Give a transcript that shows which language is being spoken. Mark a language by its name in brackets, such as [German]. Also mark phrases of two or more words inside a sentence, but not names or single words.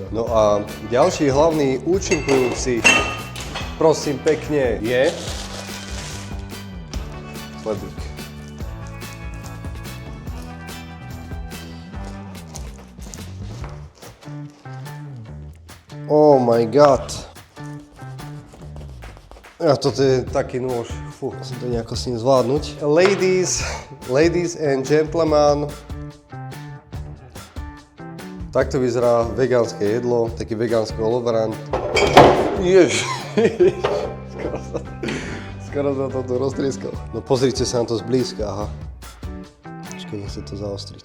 [Slovak] No a ďalší hlavný účinkujúci, prosím pekne, je chlebík. [English] Oh my god. [Slovak] A toto je taký nôž. Fú, musím to nejako s ním zvládnuť. [English] Ladies and gentlemen. [Slovak] Takto vyzerá vegánske jedlo, taký vegánsky olovrant. Ježiš. Skoro sa to tu roztrieskal. No pozrite sa na to zblízka, aha. Počkaj, nech sa to zaostriť.